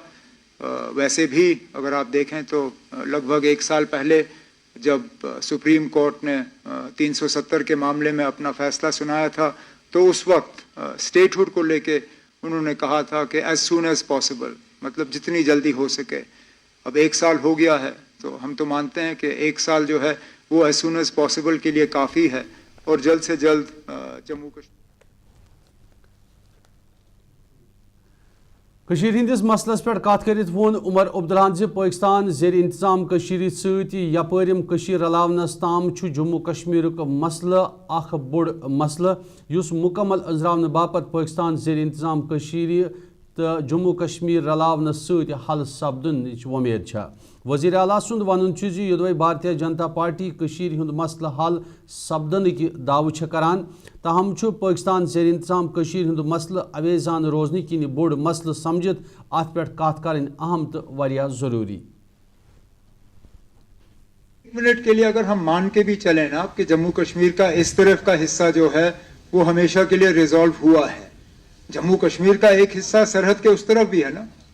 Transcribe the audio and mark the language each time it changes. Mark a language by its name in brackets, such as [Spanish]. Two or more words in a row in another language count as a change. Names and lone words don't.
[Urdu] ویسے بھی اگر آپ دیکھیں تو لگ بھگ 1 سال پہلے جب سپریم کورٹ نے 370 کے معاملے میں اپنا فیصلہ سنایا تھا تو اس وقت اسٹیٹ ہوڈ کو لے کے انہوں نے کہا تھا کہ [English] as soon as possible, [Urdu] مطلب جتنی جلدی ہو سکے۔ اب 1 سال ہو گیا ہے تو ہم تو مانتے ہیں کہ 1 سال جو ہے وہ [English] as soon as possible [Urdu] کے لیے کافی ہے، اور جلد سے جلد جموں کشمیر [Kashmiri] ہندس مسلس پہ کت کرت ون عمر عبداللہن زِ پاکستان زیر انتظام ست یپرم رلاونس تام جموں کشمیر مسئلہ اخ بوڑ مسئلہ اس مکمل ازراؤن باپت پاکستان زیر انتظام تو جموں کشمیر رلاونس ست حل سپدن ومید وزیر اعلیٰ سند ون یدوے بھارتیہ جنتا پارٹی ہند مسئلہ حل سپدن دعوی کران، تاہم پاکستان زیر انتظام ہند مسئلہ اویزان روزن کن بوڑ مسئلہ سمجھت ات پہ کت کریں اہم تو واریاہ ضروری۔ [Urdu] 1 منٹ کے لیے اگر ہم مان کے بھی چلیں نا کہ جموں کشمیر کا اس طرف کا حصہ جو ہے وہ ہمیشہ کے لیے ریزالو ہوا ہے، جموں کشمیر کا ایک حصہ سرحد کے اس طرف بھی ہے نا۔